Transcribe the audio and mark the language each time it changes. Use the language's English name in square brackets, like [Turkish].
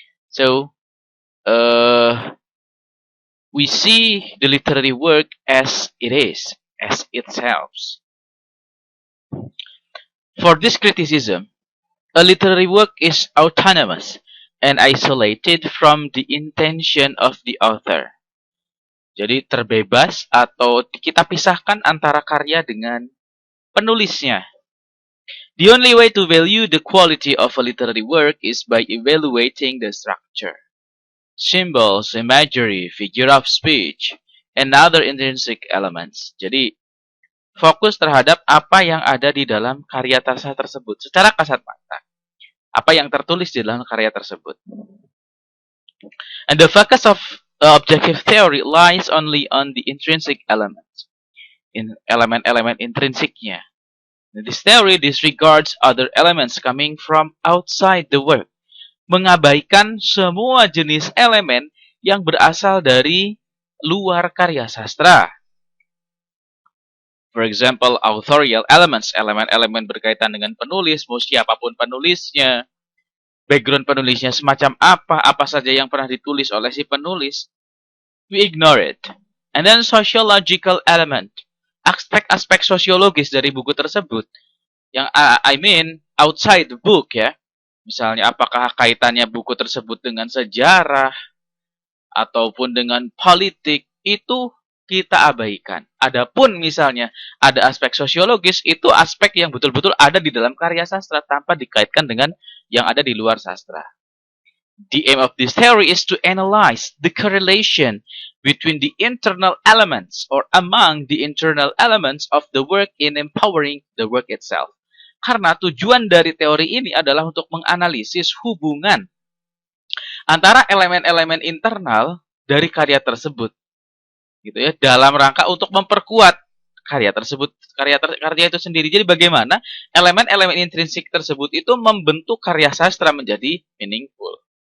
[English] So, we see the literary work as it is, as itself. For this criticism, a literary work is autonomous and isolated from the intention of the author. [Indonesian] Jadi terbebas atau kita pisahkan antara karya dengan penulisnya. [English] The only way to value the quality of a literary work is by evaluating the structure, symbols, imagery, figure of speech, and other intrinsic elements. [Indonesian] Jadi, fokus terhadap apa yang ada di dalam karya tersebut secara kasat mata. Apa yang tertulis di dalam karya tersebut. [English] And the focus of objective theory lies only on the intrinsic elements. [Indonesian] In elemen-elemen intrinsiknya. [English] This theory disregards other elements coming from outside the work. [Indonesian] Mengabaikan semua jenis elemen yang berasal dari luar karya sastra. [English] For example, authorial elements, [Indonesian] elemen-elemen berkaitan dengan penulis, mau siapapun penulisnya, background penulisnya semacam apa saja yang pernah ditulis oleh si penulis, [English] we ignore it. And then sociological element, [Indonesian] aspek-aspek sosiologis dari buku tersebut, yang [English] I mean outside the book [Indonesian] ya, misalnya apakah kaitannya buku tersebut dengan sejarah, ataupun dengan politik, itu kita abaikan. Adapun misalnya ada aspek sosiologis, itu aspek yang betul-betul ada di dalam karya sastra tanpa dikaitkan dengan yang ada di luar sastra. [English] The aim of this theory is to analyze the correlation between the internal elements or among the internal elements of the work in empowering the work itself. [Indonesian] Karena tujuan dari teori ini adalah untuk menganalisis hubungan antara elemen-elemen internal dari karya tersebut. Gitu ya, dalam rangka untuk memperkuat karya tersebut, karya itu sendiri. Jadi bagaimana elemen-elemen intrinsik tersebut itu membentuk karya sastra menjadi meaningful.